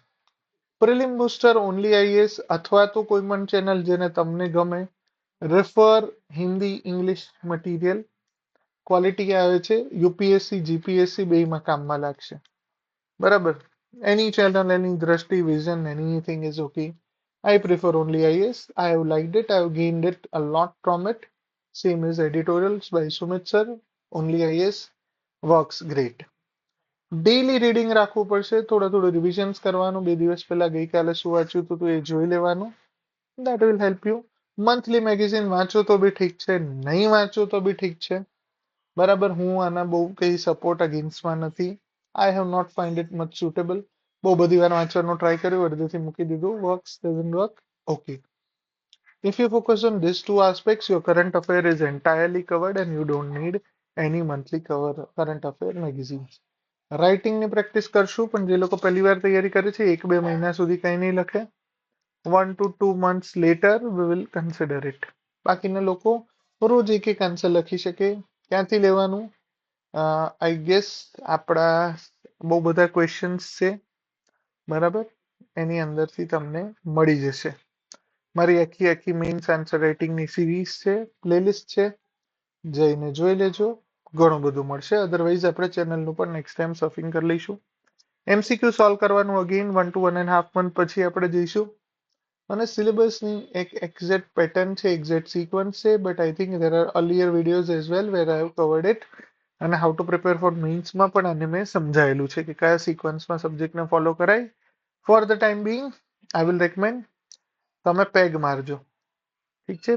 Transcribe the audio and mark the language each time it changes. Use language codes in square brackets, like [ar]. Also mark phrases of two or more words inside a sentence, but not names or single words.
[gu] પ્રિલિમ બુસ્ટર ઓનલી આઈએએસ અથવા તો કોઈ પણ ચેનલ જેને તમને ગમે, [en] refer Hindi English material. [gu] ક્વોલિટી આવે છે, યુપીએસસી જીપીએસસી બેમાં કામમાં લાગશે, બરાબર? [en] Any channel, any Drishti, vision, anything is OK. I prefer only IAS. I have liked it. I have gained it a lot from it. Same as editorials by Sumit sir. Only IAS works great. daily reading [gu] રાખવું પડશે, થોડું રિવિઝન્સ કરવાનું. 2 દિવસ પહેલા ગઈકાલે શું વાંચ્યું હતું તો એ જોઈ લેવાનું. [en] That will help you. monthly magazine [gu] વાંચો તો બી ઠીક છે, નહીં વાંચો તો બી ઠીક છે, બરાબર? હું આના બહુ કઈ [en] support against [gu] નથી. [en] I have not find it much suitable. [gu] બહુ બધી વાર વાંચવાનો ટ્રાય કર્યો, અડધેથી મૂકી દીધું. [en] Works doesn't work, okay. If you focus on these two aspects, your current affair is entirely covered and you don't need any monthly current affair magazines. [gu] રાઇટિંગની પ્રેક્ટિસ કરશું, પણ જે લોકો પહેલી વાર તૈયારી કરે છે 1-2 મહિના સુધી કંઈ નહીં લખે. [en] 1 to 2 months later we will consider it. [gu] બાકીના લોકો રોજ એક આન્સર લખી શકે. ક્યાંથી લેવાનું? [en] I guess [gu] આપણા બહુ બધા ક્વેશ્ચન્સ છે, બરાબર? એની અંદરથી તમને મળી જશે. મારી આખી [en] mains answer writing [gu] સિરીઝ છે, પ્લેલિસ્ટ છે, જઈને જોઈ લેજો. ઘણું બધું મળશે. અધરવાઇઝ આપણે ચેનલનું પણ [en] next time surfing [gu] કરી લઈશું. [en] MCQ solve [gu] કરવાનું [en] again 1 to 1.5 month [gu] પછી આપણે જઈશું. અને સિલેબસની એક એક્ઝેક્ટ પેટર્ન છે, એક્ઝેક્ટ સિક્વન્સ છે, [en] But I think there are earlier videos as well where I have covered it. [gu] અને [en] how to prepare for Mains [gu] પણ આને મેં સમજાયેલું છે કે કયા સિક્વન્સમાં સબ્જેક્ટને ફોલો કરાય. [en] For the time being I will recommend [gu] તમે પેગ મારજો, ઠીક છે?